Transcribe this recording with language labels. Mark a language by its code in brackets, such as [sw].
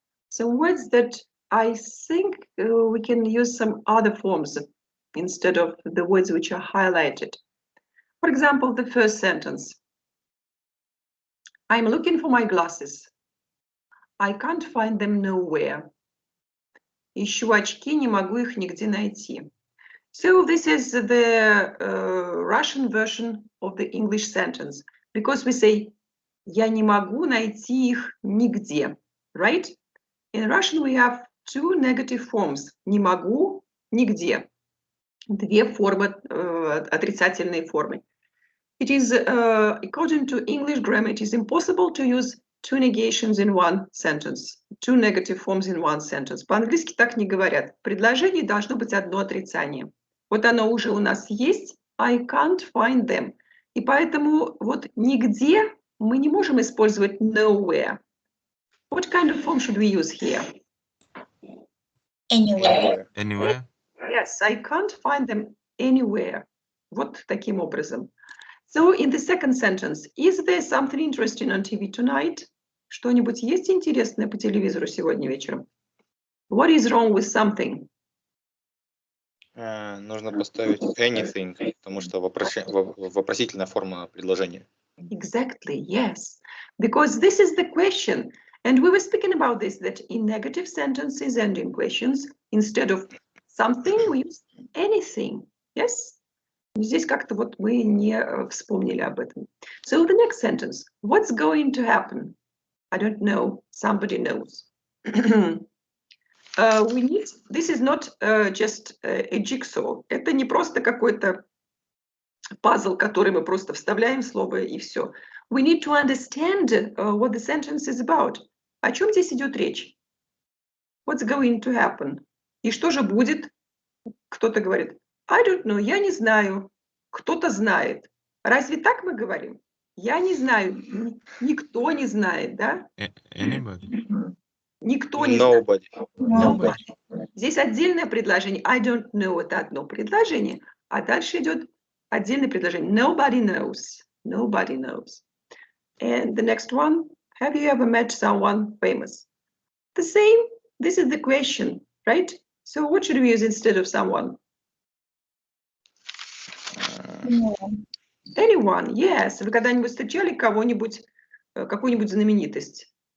[en] Some words that I think we can use some other forms instead of the words which are highlighted. For example, the first sentence. I'm looking for my glasses. I can't find them nowhere. [ru] Ищу очки, не могу их нигде найти. [en] So this is the Russian version of the English sentence, because we say [ru] я не могу найти их нигде, [en] right? In Russian we have two negative forms. [ru] Не могу, нигде. Две формы, отрицательные формы. [en] It is, according to English grammar, it is impossible to use two negations in one sentence, two negative forms in one sentence. [ru] По-английски так не говорят. В предложении должно быть одно отрицание. Вот оно уже у нас есть, [en] I can't find them. [ru] И поэтому вот нигде мы не можем использовать nowhere. [en] What kind of form should we use here? Anywhere. Anywhere? Yes, I can't find them anywhere. [ru] Вот таким образом. [en] So in the second sentence, is there something interesting on TV tonight? [ru] Что-нибудь есть интересное по телевизору сегодня вечером? [en] What is wrong with something? [ru] Нужно поставить anything, потому что вопросительная форма предложения. [en] Exactly, yes. Because this is the question. And we were speaking about this, that in negative sentences and in questions, instead of something, we use anything. Yes? [ru] Здесь как-то вот мы не вспомнили об этом. [en] So the next sentence. What's going to happen? I don't know. Somebody knows. We need, this is not just a jigsaw. [ru] Это не просто какой-то пазл, который мы просто вставляем слово и все. [en] We need to understand what the sentence is about. [ru] О чем здесь идет речь? [en] What's going to happen? [ru] И что же будет? Кто-то говорит, [en] I don't know, [ru] я не знаю. Кто-то знает. Разве так мы говорим? Я не знаю. Никто не знает, да? [en] Anybody? [ru] Никто не знает. [en] Nobody. [ru] Здесь отдельное предложение. [en] I don't know [ru] – это одно предложение, а дальше идет отдельное предложение. [en] Nobody knows. Nobody knows. And the next one. Have you ever met someone famous? The same. This is the question, right? So what should we use instead of someone? Anyone, yes. [ru] Вы когда-нибудь встречали кого-нибудь, какую-нибудь знаменитость?